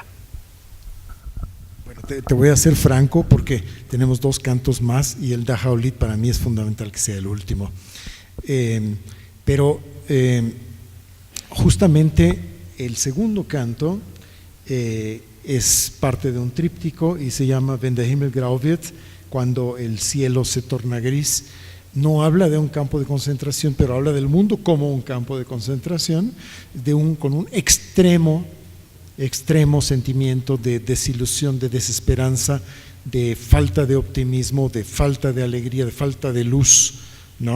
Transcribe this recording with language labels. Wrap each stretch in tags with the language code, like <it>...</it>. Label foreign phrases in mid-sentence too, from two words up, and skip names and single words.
<es>Bueno, te voy a ser franco porque tenemos dos cantos más y el Dahaolit para mí es fundamental que sea el último. Pero justamente el segundo canto es parte de un tríptico y se llama Wenn der Himmel grau wird, cuando el cielo se torna gris. No habla de un campo de concentración, pero habla del mundo como un campo de concentración, con un extremo sentimiento de desilusión, de desesperanza, de falta de optimismo, de falta de alegría, de falta de luz, ¿no?</es>